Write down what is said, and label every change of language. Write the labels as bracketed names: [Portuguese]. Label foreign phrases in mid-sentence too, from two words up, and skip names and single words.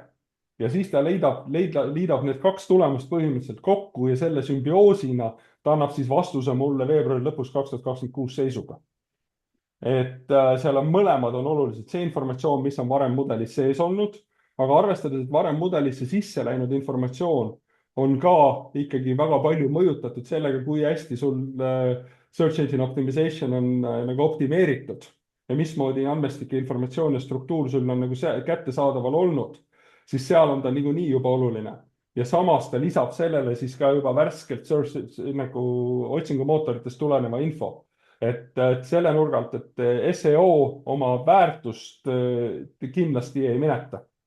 [Estonian] ja siis ta liidab need 2 tulemust põhimõtteliselt kokku ja selle sümbioosina ta annab siis vastuse mulle veebruari lõpus 2026 seisuga. et seal on mõlemad on olulised, see informatsioon, mis on varem mudelis sees olnud, aga arvestades, et varem mudelisse sisse läinud informatsioon on ka ikkagi väga palju mõjutatud sellega, kui hästi sul [English] search engine optimization [Estonian] on nagu optimeeritud ja mismoodi andmestik, informatsioon ja struktuur sul on nagu kättesaadaval olnud, siis seal on ta niikuinii juba oluline. Ja samas ta lisab sellele siis ka juba värskelt nagu otsingumootoritest tuleneva info. Et selle nurga alt, et SEO oma väärtust kindlasti ei mineta.